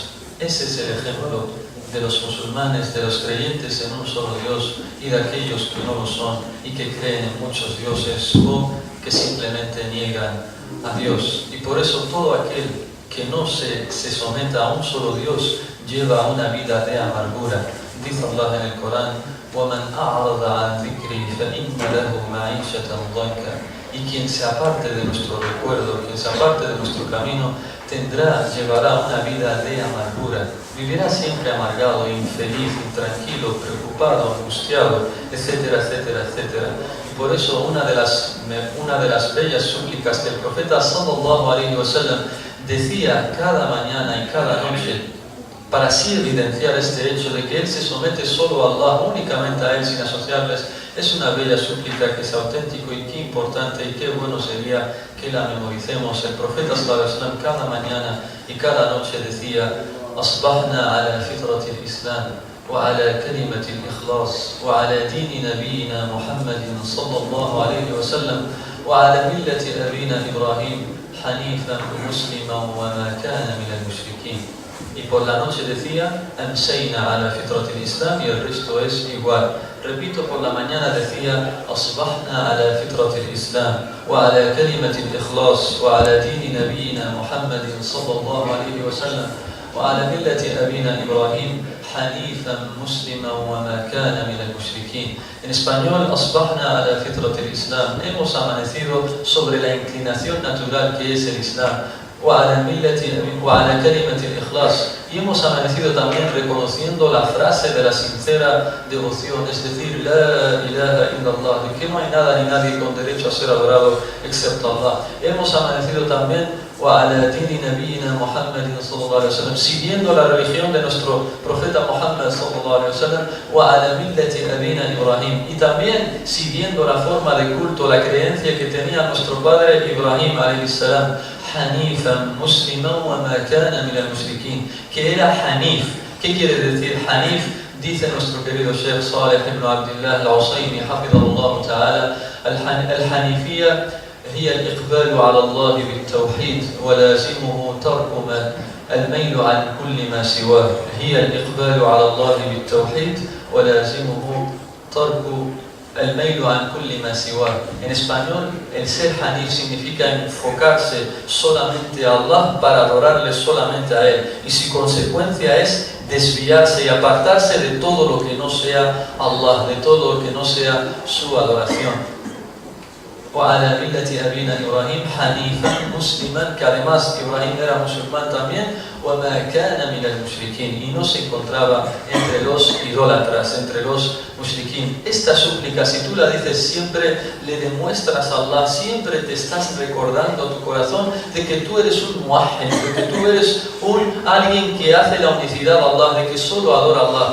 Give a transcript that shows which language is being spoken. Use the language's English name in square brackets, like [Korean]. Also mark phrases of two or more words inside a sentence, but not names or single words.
[Spanish] Ese es el ejemplo de los musulmanes, de los creyentes en un solo Dios y de aquellos que no lo son y que creen en muchos dioses o que simplemente niegan a Dios. Y por eso todo aquel que no se someta a un solo Dios lleva una vida de amargura. Dice Allah en el Corán, [Arabic] وَمَنْ أَعْرَضَ عَنْ ذِكْرِي فَإِنَّ لَهُ مَعِيشَةً ضَنْكًا. [Spanish] Y quien se aparte de nuestro recuerdo, quien se aparte de nuestro camino, llevará una vida de amargura. Vivirá siempre amargado, infeliz, intranquilo, preocupado, angustiado, etcétera, etcétera, etcétera. Y por eso una de las bellas súplicas que el profeta [Arabic] صلى الله عليه وسلم [Spanish] decía cada mañana y cada noche, para así evidenciar este hecho de que él se somete solo a Allah, únicamente a él sin asociarles, es una bella súplica que es auténtico y qué importante y qué bueno sería que la memoricemos. El profeta [Arabic] صلى الله عليه وسلم [Spanish] cada mañana y cada noche decía: [Arabic] أصبحنا على فطرة الإسلام وعلى كلمة الإخلاص وعلى دين نبينا محمد صلى الله عليه وسلم وعلى ملة أبينا إبراهيم حنيفا مسلما وما كان من المشركين. [Spanish] Y por la noche decía, [Arabic] أمسينا على فطرة الإسلام, [Spanish] y el resto es igual. Repito, por la mañana decía, [Arabic] أصبحنا على فطرة الإسلام وعلى كلمة الإخلاص وعلى دين نبينا محمد صلى الله عليه وسلم وعلى ملة أبينا إبراهيم حنيفا مسلما وما كان من المشركين. [Spanish] En español, [Arabic] أصبحنا على فطرة الإسلام. [Spanish] Hemos amanecido sobre la inclinación natural que es el Islam. [Arabic] وعلى كلمة الإخلاص. [Spanish] Y hemos amanecido también reconociendo la frase de la sincera devoción, es decir, [Arabic] لا إله إلا الله, [Spanish] de que no hay nada ni nadie con derecho a ser adorado excepto Allah. Hemos amanecido también [Arabic] وعلى دين نبينا محمد صلى الله عليه وسلم, [Spanish] siguiendo la religión de nuestro profeta Muhammad [Arabic] صلى الله عليه وسلم, وعلى ملة أبينا إبراهيم, [Spanish] y también siguiendo la forma de culto, la creencia que tenía nuestro padre Ibrahim [Arabic] عليه السلام, حنيفا مسلما وما كان من المشركين, [Spanish] que era Hanif. ¿Qué quiere decir Hanif? Dice nuestro querido [Arabic] Sheikh Saleh ibn Abdullah al-Usaymi, حفظه الله تعالى الحنيفية هي الإقبال على الله بالتوحيد ولازمه ترك الميل عن كل ما سواه. هي الإقبال على الله بالتوحيد ولازمه ترك الميل عن كل ما سواه. [Spanish] En español, el ser hanif significa enfocarse solamente a Allah para adorarle solamente a Él. Y su consecuencia es desviarse y apartarse de todo lo que no sea Allah, de todo lo que no sea su adoración. [Arabic] وعلى ملة أبينا إبراهيم حنيفا مسلما, [Spanish] que además Ibrahim era musulmán también, [Arabic] وما كان من المشركين, [Spanish] y no se encontraba entre los idólatras, entre los mushrikin. Esta súplica, si tú la dices siempre, le demuestras a Allah, siempre te estás recordando a tu corazón de que tú eres un muahid, de que tú eres alguien que hace la unicidad a Allah, de que solo adora a Allah.